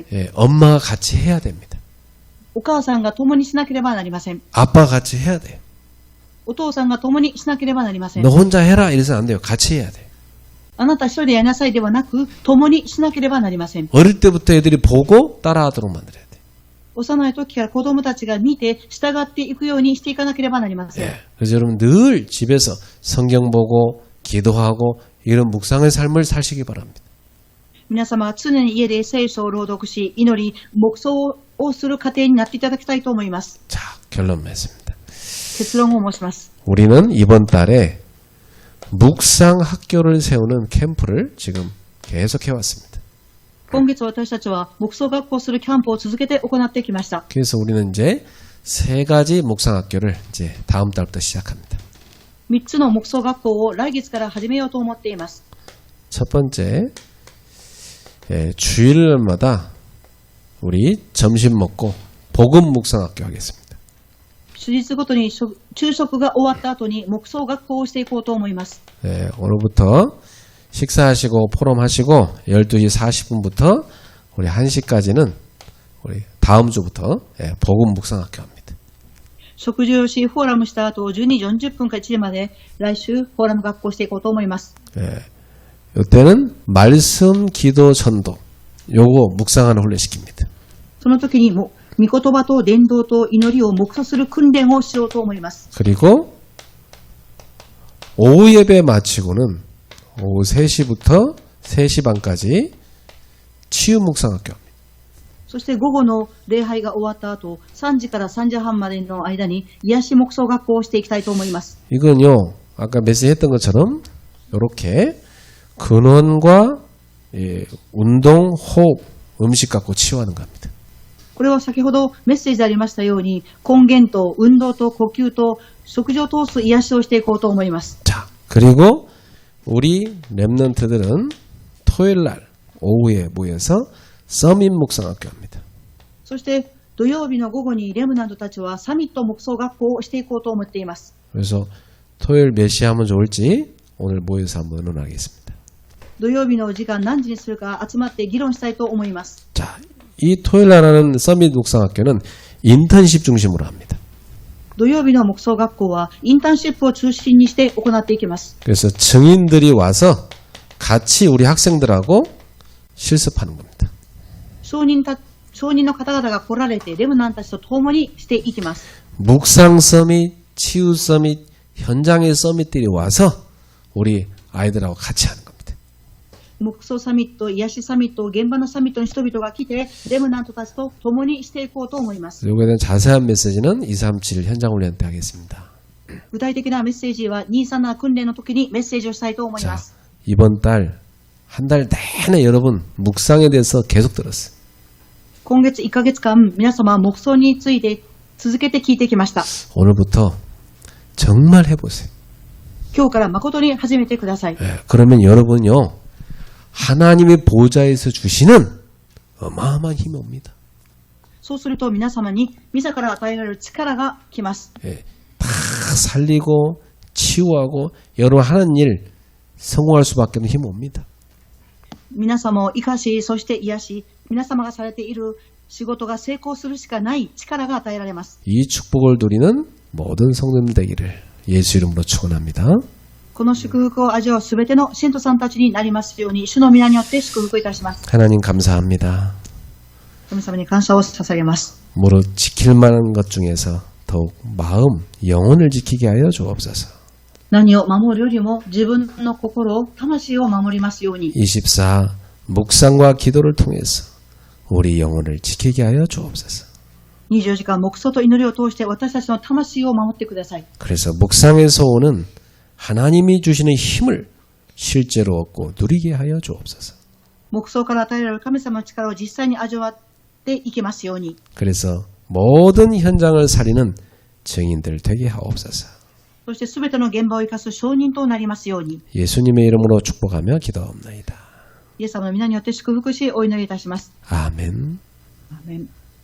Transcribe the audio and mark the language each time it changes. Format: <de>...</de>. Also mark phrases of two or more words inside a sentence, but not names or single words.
<ko>예, 엄마가 같이 해야 됩니다.</ko> <ja>お母さんが共にしなければなりません。</ja> <ko>아빠가 같이 해야 돼요.</ko> <ja>お父さんが共にしなければなりません。</ja> <ko>너 혼자 해라 이래서는 안 돼요. 같이 해야 돼요.</ko> <ja>あなた一人でやりなさいではなく、共にしなければなりません。</ja> <ko>어릴 때부터 애들이 보고 따라하도록 만들어야 돼요.</ko> <ja>幼い時から子供たちが見て従っていくようにしていかなければなりません。</ja> <ko>예, 그래서 여러분 늘 집에서 성경 보고 기도하고 이런 묵상의 삶을 사시기 바랍니다.</ko> <ja>皆様は常に家で聖書を朗読し、祈り、黙想をする過程になっていただきたいと思います。</ja> <ko>자, 결론 맺습니다.</ko> <ja>結論を申します。</ja> <ko>우리는 이번 달에 묵상 학교를 세우는 캠프를 지금 계속 해왔습니다.</ko> <ja>今月私たちは黙想学校するキャンプを続けて行ってきました。</ja> <ko>그래서 우리는 이제 3가지 묵상 학교를 이제 다음 달부터 시작합니다.</ko> <ja>3 つの黙想学校を来月から始めようと思っています。</ja> <ko>첫 번째, 주일마다 우리 점심 먹고 복음 묵상 학교 하겠습니다.</ko> <ja>手術ごとに昼食が終わった後に黙想学校をしていこうと思います。</ja> <ko>오늘부터 식사하시고 포럼하시고 12시 40분부터 우리 1시까지는 우리 다음 주부터 복음 묵상 학교 합니다.</ko> <ja>食事をし、フォーラムした後、12時40分から1時まで来週フォーラム学校していこうと思います。</ja> <ko>이때는 말씀, 기도, 전도 요거 묵상하는 훈련시킵니다.</ko> <ja>その時にも御言葉と伝道と祈りを黙想する訓練をしようと思います。</ja> <ko>그리고 오후 예배 마치고는 오후 3시부터 3시 반까지 치유 묵상 학교 합니다.</ko> <ja>そして午後の礼拝が終わった後、3時から3時半までの間に癒し黙想学校をしていきたいと思います。</ja> <ko>이건요, 아까 메시지 했던 것처럼 이렇게 근원과 운동, 호흡, 음식 갖고 치유하는 겁니다.</ko> <ja>これは先ほどメッセージでありましたように、根源と運動と呼吸と食事を通す癒しをしていこうと思います。</ja> <ko>자, 그리고 우리 렘넌트들은 토요일 날 오후에 모여서 서밋 묵상 학교 합니다.</ko> <ja>そして土曜日の午後にレムナントたちはサミット黙想学校をしていこうと思っています。</ja> <ko>그래서 토요일 몇 시에 하면 좋을지 오늘 모여서 한번 의논하겠습니다.</ko> <ja>土曜日の時間何時にするか集まって議論したいと思います。</ja> <ko>자, 이 토요일 날 하는 서밋 묵상 학교는 인턴십 중심으로 합니다.</ko> <ja>土曜日の黙想学校はインターンシップを中心にして行っていきます。</ja> <ko>그래서 증인들이 와서 같이 우리 학생들하고 실습하는 겁니다.</ko> <ja>証人の方々が来られてレムナントたちと共にしていきます。</ja> <ko>묵상 서밋, 치유 서밋, 현장의 서밋들이 와서 우리 아이들하고 같이 하는 겁니다.</ko> <ja>黙想サミット、癒しサミット、現場のサミットに人々が来てレムナントたちと共にしていこうと思います。</ja> <ko>이거에 대한 자세한 메시지는 237 현장훈련 때 하겠습니다.</ko> <ja>具体的なメッセージは237訓練の時にメッセージをしたいと思いま</ja> <ko>자,</ko> <ja>す。</ja> <ko>이번 달 한 달 내내 여러분 묵상에 대해서 계속 들었어요.</ko> <ja>今月1ヶ月間皆様は黙想について続けて聞いてきました。</ja> <ko>오늘부터 정말 해보세요.</ko> <ja>今日から誠に始めてください。</ja> <ko>그러면 여러분요 하나님의 보좌에서 주시는 어마어마한 힘이 옵니다.</ko> <ja>そうすると皆様に自ら与えられる力が来ます。</ja> <ko>다 살리고 치유하고 여러분 하는 일 성공할 수밖에 없는 힘이 옵니다.</ko> <ja>皆様を生かし、そして癒し、皆様がされている仕事が成功するしかない力が与えられます。</ja> <ko>이 축복을 누리는 모든 성도님 되기를 예수 이름으로 축원합니다.</ko> <ja>この祝福を味わうすべての信徒さんたちになりますように、主の皆によって祝福いたします。</ja> <ko>하나님 감사합니다.</ko> <ja>神様に感謝を捧げます。</ja> <ko>무릇 지킬 만한 것 중에서 더욱 마음, 영혼을 지키게 하여 주옵소서.</ko> <ja>何を守るよりも自分の心を、魂を守りますように。</ja> <ko>24 묵상과 기도를 통해서 우리 영혼을 지키게 하여 주옵소서.</ko> <ja>24 時間黙想と祈りを通して私たちの魂を守ってください。</ja> <ko>그래서 묵상에서 오는 하나님이 주시는 힘을 실제로 얻고 누리게 하여 주옵소서.</ko> <ja>黙想から与えられる神様の力を実際に味わっていきますように。</ja> <ko>그래서 모든 현장을 살리는 증인들 되게 하옵소서.</ko> <ja>そしてすべての現場を生かす証人となりますように。</ja> <ko>예수님의 이름으로 축복하며 기도하옵나이다.</ko> <ja>イエス様の皆によって祝福しお祈りいたします。</ja> <ko>아멘.</ko> <ja>アーメン。</ja>